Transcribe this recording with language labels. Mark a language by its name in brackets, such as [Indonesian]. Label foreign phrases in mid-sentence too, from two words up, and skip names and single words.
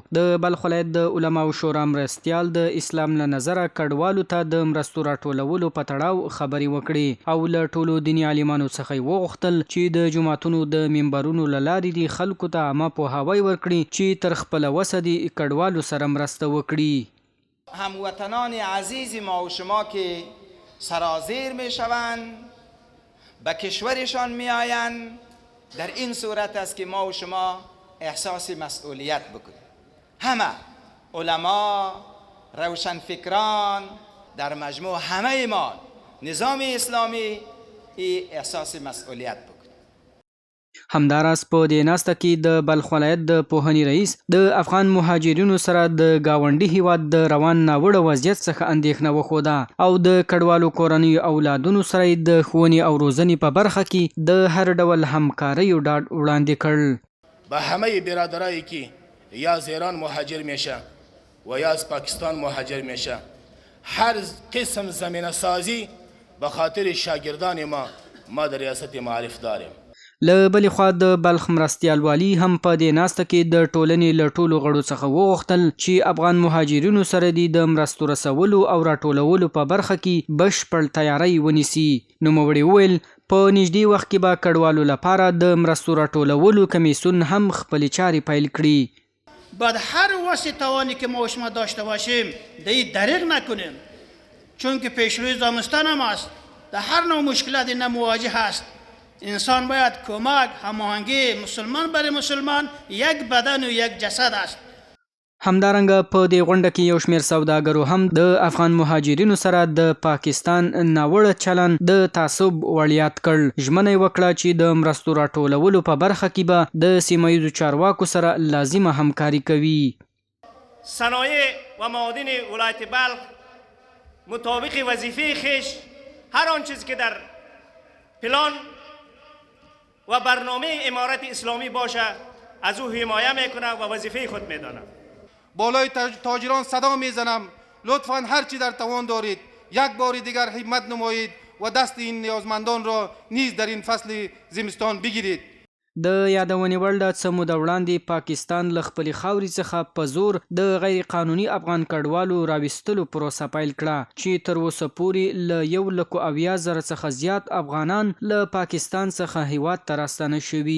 [Pashto] د بلخ ولایت د علماو شورا مرستیال د اسلام له نظره کډوالو ته د مرستو راټولولو په تړاو خبرې وکړې او له ټولو دیني عالمانو څخه یې وغوښتل چې د جوماتونو د منبرونو له لارې دې خلکو ته عامه پوهاوی ورکړي چې تر خپله وسه دې کډوالو سره مرسته وکړي. [Persian] هموطنان عزیز ما و شما که سرازیر می شوند به کشورشان می آیند، در این صورت است که ما و شما احساس مسئولیت بکنیم. همه علما، روشنفکران، در مجموع همه ما نظام اسلامی احساس مسئولیت بکنیم. [Pashto] همداراز په دې ناسته کې د بلخ ولایت د پوهنې رئیس د افغان مهاجرینو سره د ګاونډي هیواد د روان ناوړه وضعیت څخه اندېښنه وښوده او د کډوالو کورنیو اولادونو سره د ښوونې او روزنې په برخه کې د هر ډول همکاریو ډاډ وړاندې کړ. [Persian] به همه برادرایی که یا از ایران مهاجر میشه و یا از پاکستان مهاجر میشه، هر قسم زمینه سازی به خاطر شاگردان ما در ریاست معارف داریم. [Pashto] له بلې خوا د بلخ مرستیال والي هم په دې ناسته کې د ټولنې له ټولو غړو څخه وغوښتل چې افغان مهاجرینو سره د مرستو رسولو او راټولولو په برخه کې بشپړ تیاری ونیسي. نوموړي وویل په نږدې وخت کې به کډوالو لپاره د مرستو راټولولو کمیسیون هم خپلې چارې پیل کړي. [Persian] باید هر واسه توانی که ما و شما داشته باشیم دی دریغ نکنیم، چون که پیشروی زمستان هم است، در هر نوع مشکلات نه مواجه است. انسان باید کمک، هماهنگی مسلمان برای مسلمان یک بدن و یک جسد است. [Pashto] همدارنګه په دې غونډه کې یو شمېر سوداګرو هم د افغان مهاجرینو سره د پاکستان ناوړه چلن د تعصب وړ کړ. ژمنه یې وکړه چې د مرستو راټولولو په برخه کې به د سیمه ییزو چارواکو سره لازمه همکاري کوي. [Persian] صنایع و معادن ولایت بلخ مطابق وظیفه خویش هر آن چیز که در پلان و برنامه امارت اسلامی باشه از او حمایه میکنه و وظیفه خود میدانه. بالای تاجران صدا میزنم لطفاً هر چی در توان دارید یک بار دیگر همت نمایید و دست این نیازمندان را نیز در این فصل زمستان بگیرید. [Pashto] د یادونې وړ ده څه موده وړاندې پاکستان له خپلې خاورې څخه په زور د غیر قانوني افغان کډوالو راویستلو پروسه پیل کړه چې تر اوسه پورې له 1,70,000 څخه زیات افغانان له پاکستان څخه هیواد ته راستنه شوي.